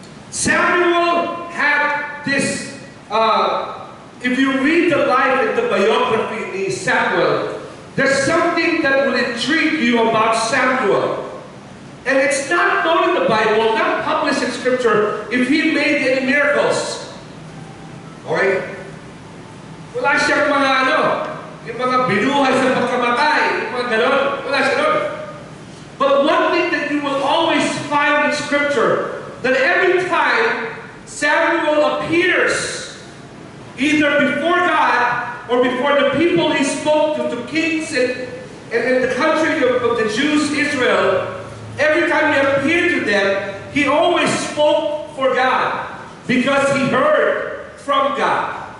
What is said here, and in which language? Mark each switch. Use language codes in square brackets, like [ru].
[en] Samuel had this, if you read the life and the biography of Samuel, there's something that will intrigue you about Samuel. And it's not known in the Bible, not published in Scripture, if he made any miracles. Okay? [tl] Wala siyang mga yung mga binuhay sa pagkamatay, yung mga ganon. Wala siya doon. [en] But one thing that you will always find in Scripture, that every time Samuel appears, either before God or before the people he spoke to kings and in the country of the Jews, Israel, every time he appeared to them, he always spoke for God because he heard from God.